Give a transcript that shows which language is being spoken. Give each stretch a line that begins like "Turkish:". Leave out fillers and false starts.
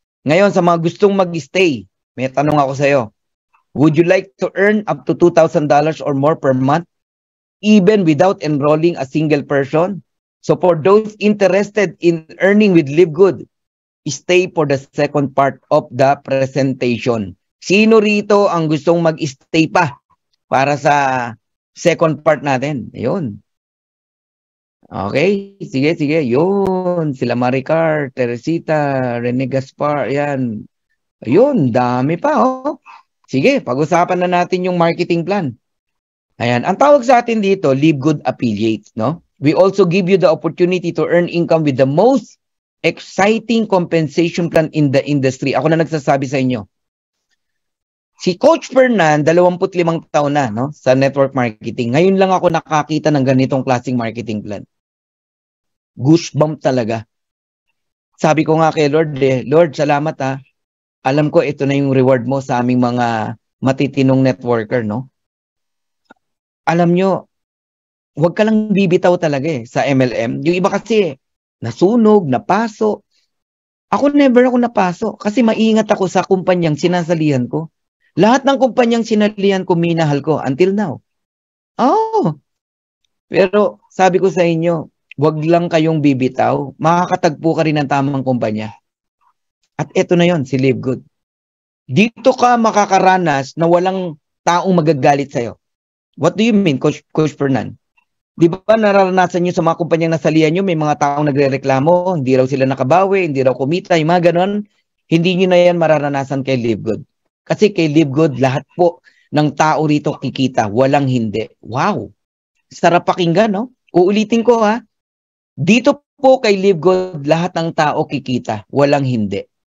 Filipino: Ngayon, sa mga gustong mag-stay, may tanong ako sa iyo.
English: Would you like to earn up to $2,000 or more per month, even without enrolling a single person? So for those interested in earning with Live Good, stay for the second part of the presentation.
Filipino: Sino rito ang gustong mag-stay pa para sa second part natin? Ayun. Okay, sige. Yun, sila Maricar, Teresita, Rene Gaspar, yan. Ayun, dami pa, Sige, pag-usapan na natin yung marketing plan. Ayan, ang tawag sa atin dito, Live Good Affiliates, no?
English: We also give you the opportunity to earn income with the most exciting compensation plan in the industry.
Filipino: Ako na nagsasabi sa inyo. Si Coach Fernan, 25 taon na, no, sa network marketing. Ngayon lang ako nakakita ng ganitong klaseng marketing plan. Goosebump talaga. Sabi ko nga kay Lord, Lord, salamat alam ko ito na yung reward mo sa aming mga matitinong networker, no? Alam nyo, huwag ka lang bibitaw talaga sa MLM. Yung iba kasi, nasunog, napaso. Ako never ako napaso kasi maingat ako sa kumpanyang sinasalihan ko. Lahat ng kumpanyang sinalihan ko, minahal ko until now. Oh, pero sabi ko sa inyo, huwag lang kayong bibitaw. Makakatagpo ka rin ng tamang kumpanya. At ito na yon, si Live Good. Dito ka makakaranas na walang taong magagalit sa'yo.
English: What do you mean, Coach Fernan?
Filipino: Di ba nararanasan nyo sa mga kumpanyang nasalihan nyo, may mga taong nagre-reklamo, hindi raw sila nakabawi, hindi raw kumita, yung mga ganon. Hindi nyo na yan mararanasan kay Live Good. Kasi kay Live Good, lahat po ng tao rito kikita, walang hindi. Wow! Sarap pakinggan, no? Uulitin ko, ha? Dito po kay Live Good, lahat ng tao kikita, walang hindi.